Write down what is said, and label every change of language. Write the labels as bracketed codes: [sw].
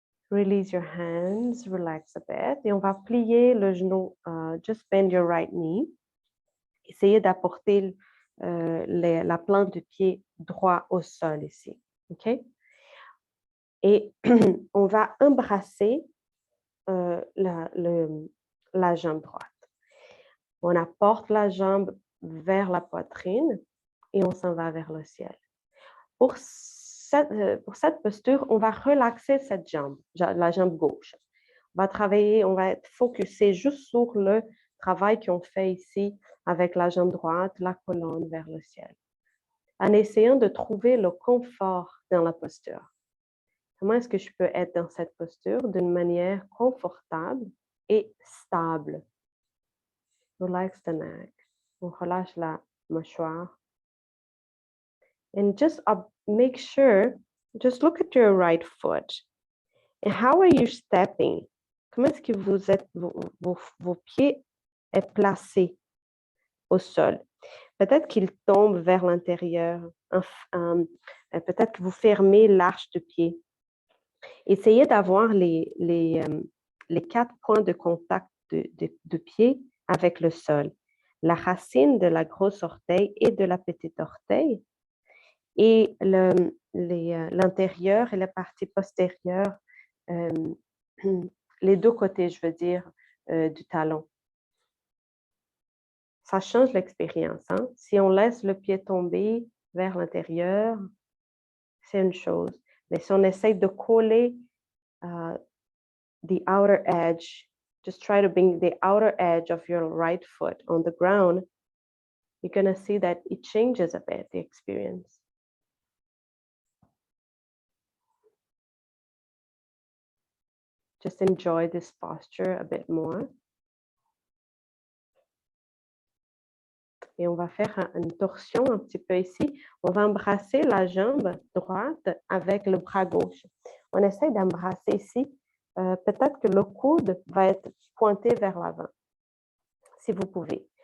[en] Release your hands, relax a bit. [fr] Et on va plier le genou. [en] Just bend your right knee. [fr] Essayez d'apporter la plante du pied droit au sol ici. OK? Et on va embrasser la jambe droite. On apporte la jambe vers la poitrine et on s'en va vers le ciel. Pour cette posture, on va relaxer cette jambe, la jambe gauche. On va travailler, on va être focusé juste sur le travail qu'on fait ici avec la jambe droite, la colonne vers le ciel, en essayant de trouver le confort dans la posture. Comment est-ce que je peux être dans cette posture d'une manière confortable et stable? [en] Relax the neck. [fr] On relâche la mâchoire. [en] And just make sure, just look at your right foot. And how are you stepping? [fr] Comment est-ce que vos pieds est placés au sol? Peut-être qu'ils tombent vers l'intérieur. Peut-être que vous fermez l'arche de pied. Essayez d'avoir les 4 points de contact de pied avec le sol. La racine de la grosse orteil et de la petite orteil. Et l'intérieur et la partie postérieure, les deux côtés, je veux dire, du talon. Ça change l'expérience. Hein? Si on laisse le pied tomber vers l'intérieur, c'est une chose. Mais si on essaie de coller [en] the outer edge, just try to bring the outer edge of your right foot on the ground, you're going to see that it changes a bit, the experience. Just enjoy this posture a bit more. [fr] Et on va faire une torsion un petit peu ici. On va embrasser la jambe droite avec le bras gauche. On essaie d'embrasser ici. Peut-être que le coude va être pointé vers l'avant, si vous pouvez.